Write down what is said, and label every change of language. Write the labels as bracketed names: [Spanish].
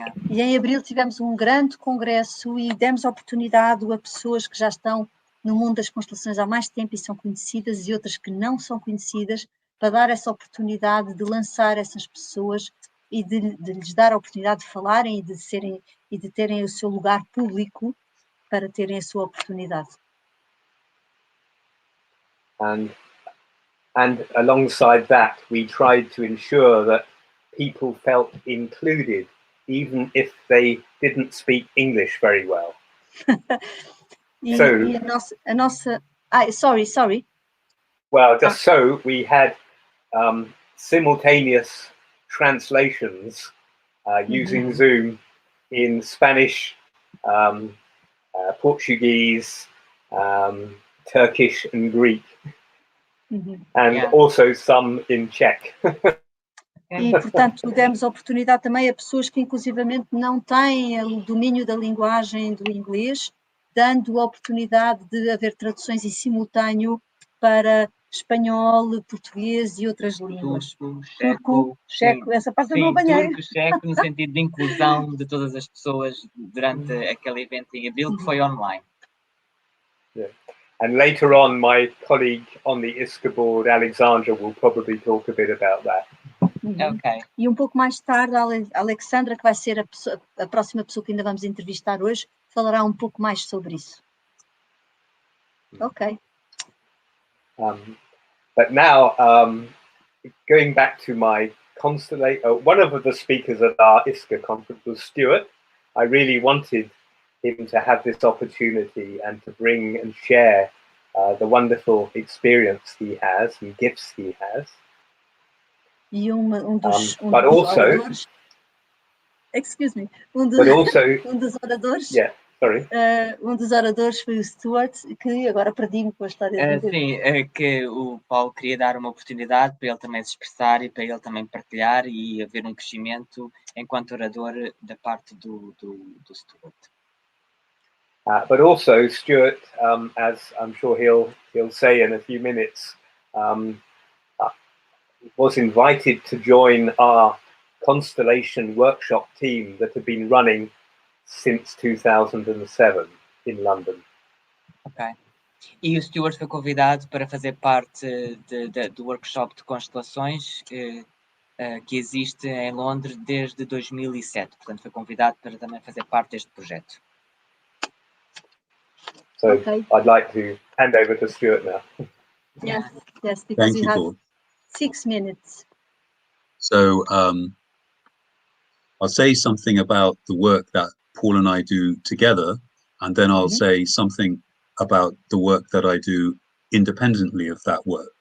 [Portuguese] E em abril tivemos um grande congresso e demos oportunidade a pessoas que já estão no mundo das constelações há mais tempo e são conhecidas, e outras que não são conhecidas, para dar essa oportunidade de lançar essas pessoas e de lhes dar a oportunidade de falarem e de terem o seu lugar público para terem a sua oportunidade. [English] And alongside that, we tried to ensure that people felt included, even if they didn't speak English very well. [Portuguese] E a nossa [English] sorry. Well, just so we had simultaneous translations using Zoom in Spanish, Portuguese, Turkish and Greek, and also some in Czech. [Portuguese] E, portanto, demos a oportunidade também a pessoas que, inclusivamente, não têm o domínio da linguagem do inglês, dando a oportunidade de haver traduções em simultâneo para espanhol, português e outras línguas. Turco, checo, essa parte eu não apanhei. Turco, checo, no sentido de inclusão de todas as pessoas durante aquele evento em abril, que foi online. Yeah. [English] And later on, my colleague on the ISCA board, Alexandra, will probably talk a bit about that. Okay. [Portuguese] E um pouco mais tarde, a Alexandra, que vai ser a próxima pessoa que ainda vamos entrevistar hoje, falará um pouco mais sobre isso. Ok. [English] But now, going back to my one of the speakers at our ISCA conference was Stuart. I really wanted him to have this opportunity and to bring and share the wonderful experience he has and gifts he has. [Portuguese] E dos oradores, [English] excuse me, [Portuguese] um dos oradores, [English] sorry. [Portuguese] Um dos oradores foi o Stuart, que agora perdi-me com a história dele. Sim, que o Paulo queria dar uma oportunidade para ele também se expressar e para ele também partilhar e haver um crescimento enquanto orador da parte do Stuart. [English] But also Stuart, as I'm sure he'll say in a few minutes, was invited to join our constellation workshop team that had been running since 2007 in London. Ok. [Portuguese] E o Stuart foi convidado para fazer parte do workshop de constelações que existe em Londres desde 2007. Portanto, foi convidado para também fazer parte deste projeto. [English] So I'd like to hand over to Stuart now. Yes, because Thank we you, have Paul. 6 minutes. So I'll say something about the work that Paul and I do together, and then I'll say something about the work that I do independently of that work.